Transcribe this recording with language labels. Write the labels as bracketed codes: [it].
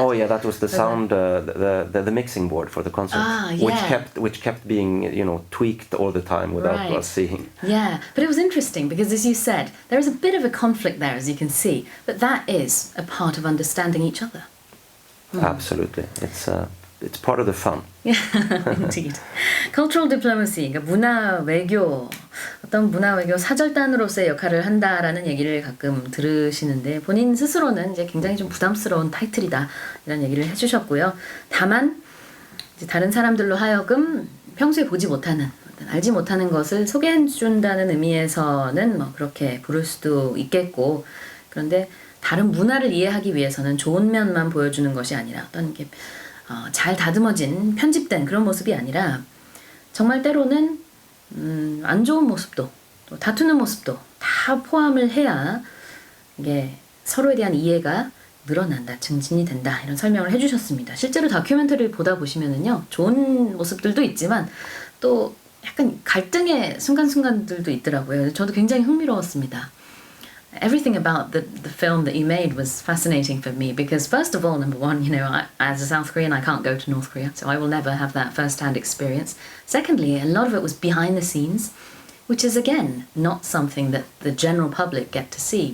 [en] Oh yeah, that was the sound, the mixing board for the concert, which kept being, tweaked all the time without us seeing. Yeah, but it was interesting because, as you said, there is a bit of a conflict there, as you can see, but that is a part of understanding each other. Absolutely, it's part of the fun. Indeed. Cultural diplomacy, [ko] 그러니까 문화 외교, 어떤 문화 외교 사절단으로서의 역할을 한다라는 얘기를 가끔 들으시는데 본인 스스로는 이제 굉장히 좀 부담스러운 타이틀이다 이런 얘기를 해주셨고요. 다만 이제 다른 사람들로 하여금 평소에 보지 못하는 알지 못하는 것을 소개해준다는 의미에서는 뭐 그렇게 부를 수도 있겠고, 그런데 다른 문화를 이해하기 위해서는 좋은 면만 보여주는 것이 아니라 어떤 게 잘 다듬어진 편집된 그런 모습이 아니라 정말 때로는 안 좋은 모습도 또 다투는 모습도 다 포함을 해야 이게 서로에 대한 이해가 늘어난다, 증진이 된다 이런 설명을 해주셨습니다. 실제로 다큐멘터리를 보다 보시면은요 좋은 모습들도 있지만 또 약간 갈등의 순간순간들도 있더라고요. 저도 굉장히 흥미로웠습니다. [en] Everything about the film that you made was fascinating for me because first of all, number one, as a South Korean, I can't go to North Korea, so I will never have that first-hand experience. Secondly, a lot of it was behind the scenes, which is again not something that the general public get to see.